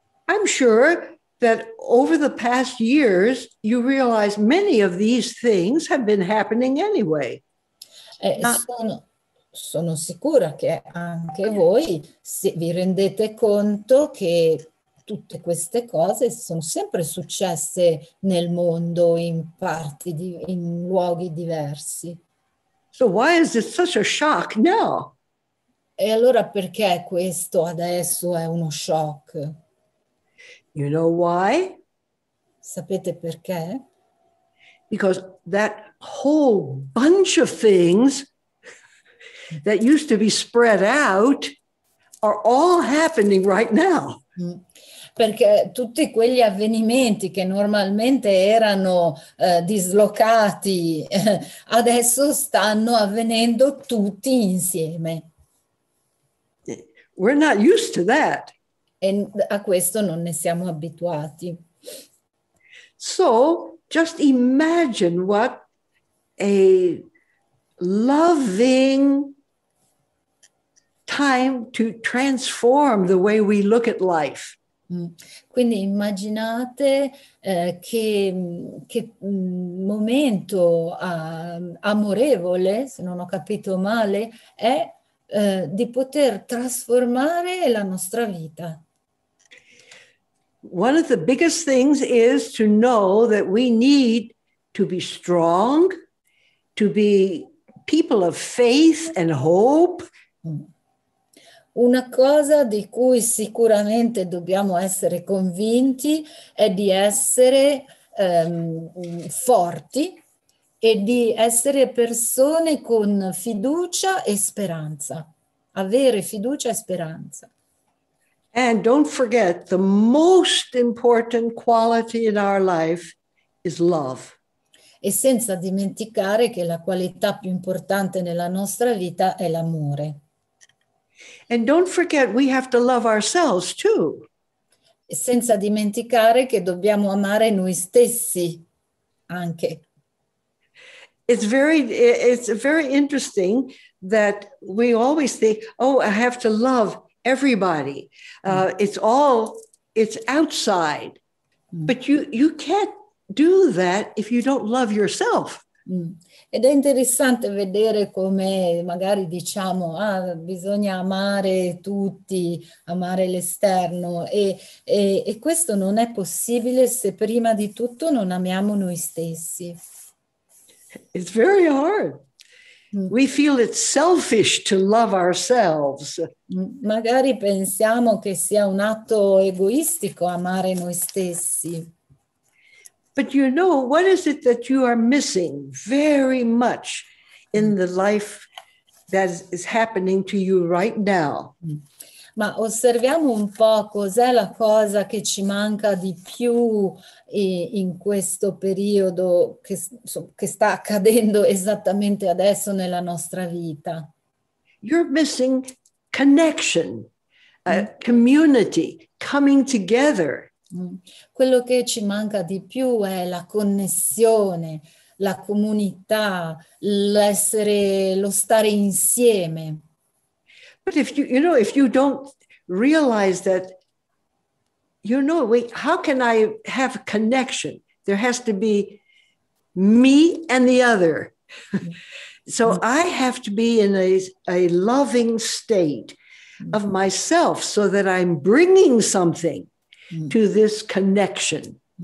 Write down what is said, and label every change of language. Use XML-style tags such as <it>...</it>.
<en>I'm sure that over the past years, you realize many of these things have been happening anyway.</en> <it>Sono sicura che anche voi vi rendete conto che tutte queste cose sono sempre successe nel mondo in in luoghi diversi.</it> <en>So why is it such a shock now?</en> <it>E allora perché questo adesso è uno shock?</it> <en>You know why?</en> <it>Sapete perché?</it> <en>Because that whole bunch of things that used to be spread out are all happening right now.</en> <it>Perché tutti quegli avvenimenti che normalmente erano dislocati, adesso stanno avvenendo tutti insieme.</it> <en>We're not used to that.</en> <it>E a questo non ne siamo abituati.</it> <en>So just imagine what a loving time to transform the way we look at life.</en> <it>Quindi immaginate che momento amorevole, se non ho capito male, è di poter trasformare la nostra vita.</it> <en>One of the biggest things is to know that we need to be strong, to be people of faith and hope.</en> <it>Una cosa di cui sicuramente dobbiamo essere convinti è di essere forti e di essere persone con fiducia e speranza. Avere fiducia e speranza.</it> <en>And don't forget, the most important quality in our life is love.</en> <it>E senza dimenticare che la qualità più importante nella nostra vita è l'amore.</it> <en>And don't forget, we have to love ourselves too.</en> <it>E senza dimenticare che dobbiamo amare noi stessi anche.</it> <en>It's very interesting that we always think, oh, I have to love everybody. It's outside. But you can't do that if you don't love yourself.</en> <it>Ed è interessante vedere come magari diciamo bisogna amare tutti, amare l'esterno e questo non è possibile se prima di tutto non amiamo noi stessi.</it> <en>It's very hard. We feel it's selfish to love ourselves.</en> <it>Magari pensiamo che sia un atto egoistico amare noi stessi.</it> <en>But you know, what is it that you are missing very much in the life that is happening to you right now?</en> <it>Ma osserviamo un po' cos'è la cosa che ci manca di più in questo periodo che sta accadendo esattamente adesso nella nostra vita.</it> <en>You're missing connection, community, coming together.</en> <it>Quello che ci manca di più è la connessione, la comunità, lo stare insieme.</it> <en>But if you don't realize that, how can I have connection? There has to be me and the other. So I have to be in a loving state of myself so that I'm bringing something to this connection.</en>